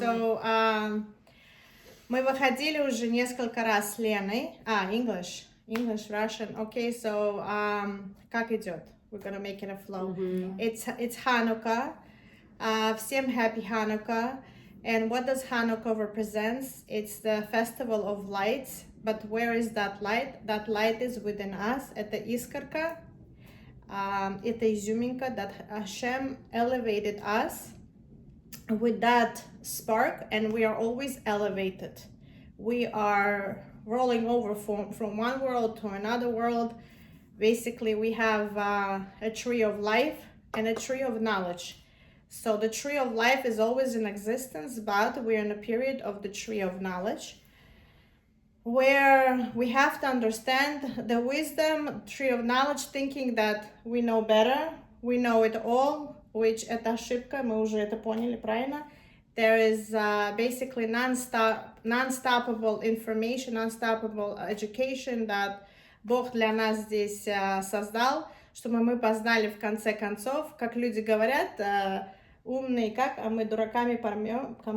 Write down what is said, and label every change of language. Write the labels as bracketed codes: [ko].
[ru] so мы выходили уже несколько раз с Леной. [en] English, Russian. Okay, so [ru] как идет? [en] We're gonna make it a flow. It's Hanukkah. Всем happy Hanukkah. And what does Hanukkah represents? It's the festival of lights. But where is that light? That light is within us. [ru] Это искорка. Это изюминка [en] that Hashem elevated us with that spark, and we are always elevated. We are rolling over from one world to another world. Basically, we have a tree of life and a tree of knowledge. So the tree of life is always in existence, but we're in a period of the tree of knowledge where we have to understand the wisdom, tree of knowledge, thinking that we know better, we know it all, which [ru] это ошибка, мы уже это поняли, правильно? [en] There is basically non-stoppable information, non-stoppable education that [ru] Бог для нас здесь создал, чтобы мы познали в конце концов, как люди говорят, умные как, а мы дураками помрем.